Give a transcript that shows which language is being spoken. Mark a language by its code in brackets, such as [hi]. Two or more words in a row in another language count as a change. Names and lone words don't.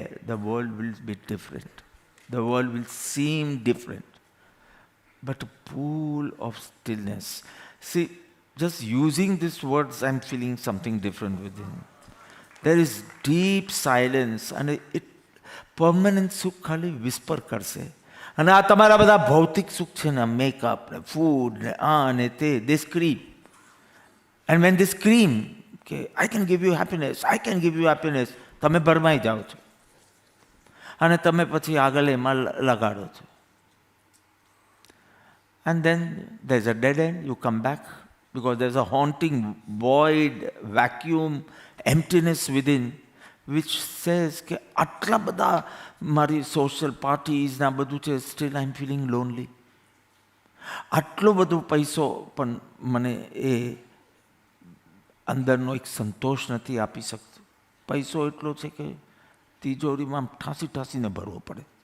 [en] The world will be different. The world will seem different. But a pool of stillness. See, just using these words, I'm feeling something different within. There is deep silence and it permanent [gu] સુખ ખાલી [en] whisper કરશે. [gu] અને આ તમારા બધા ભૌતિક સુખ છે ને, મેકઅપ ને ફૂડ ને આ ને તે, [en] they scream. And when they scream, okay, I can give you happiness, I can give you happiness, [gu] તમે ભરમાઈ જાઓ છો અને તમે પછી આગળ એમાં લગાડો છો. [en] And then there's a dead end, you come back because there's a haunting void, vacuum, emptiness within which says [gu] કે આટલા બધા મારી સોશિયલ પાર્ટીઝ ને આ બધું છે, [en] still I am feeling lonely. [gu] આટલો બધો પૈસો પણ મને એ અંદરનો એક સંતોષ નથી આપી શકતો. પૈસો એટલો છે કે તિજોરીમાં ઠાંસી ઠાંસીને ભરવો પડે.